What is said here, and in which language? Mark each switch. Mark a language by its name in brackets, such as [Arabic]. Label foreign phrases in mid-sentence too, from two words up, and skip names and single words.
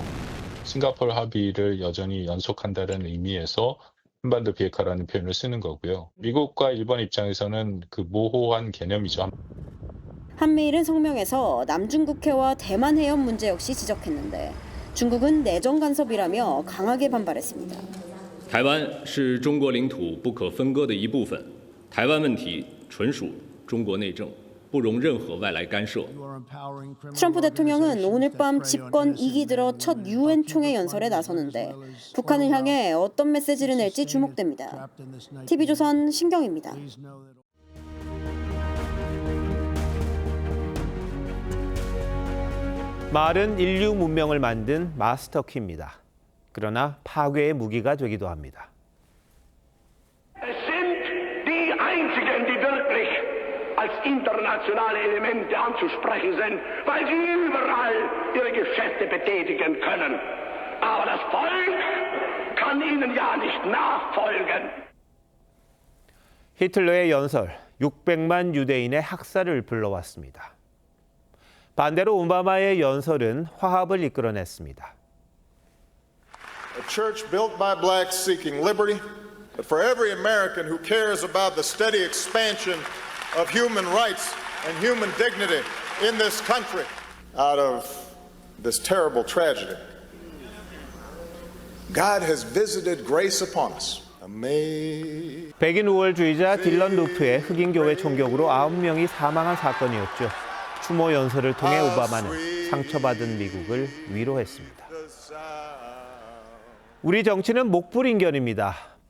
[Korean] 싱가포르 합의를 여전히 연속한다는 의미에서 한반도 비핵화라는 표현을 쓰는 거고요. 미국과 일본 입장에서는 그 모호한 개념이죠. 한미일은 성명에서 남중국해와 대만 해협 문제 역시 지적했는데 중국은 내정 간섭이라며 강하게 반발했습니다. [Chinese] 台湾是中国领土不可分割的一部分，台湾问题纯属中国内政，不容任何外来干涉. [Korean] 트럼프 대통령은 오늘 밤 집권 2기 들어 첫 유엔 총회 연설에 나서는데 북한을 향해 어떤 메시지를 낼지 주목됩니다. TV조선 신경입니다. 말은 인류 문명을 만든 마스터키입니다. 그러나 파괴의 무기가 되기도 합니다. [German] Es sind die einzigen, die wirklich als internationale Elemente anzusprechen sind, weil sie überall ihre Geschäfte betätigen können. Aber das Volk kann ihnen ja nicht nachfolgen. [Korean] 히틀러의 연설, 600만 유대인의 학살을 불러왔습니다. 반대로 오바마의 연설은 화합을 이끌어냈습니다. [English] A church built by blacks seeking liberty, but for every American who cares about the steady expansion of human rights and human dignity in this country out of this terrible tragedy. God has visited grace upon us. [Korean] 백인 우월주의자 딜런 루프의 흑인 교회 총격으로 9명이 사망한 사건이었죠. 추모 연설을 통해 오바마는 상처받은 미국을 위로했습니다. 우리 정치는 목불인견입니다.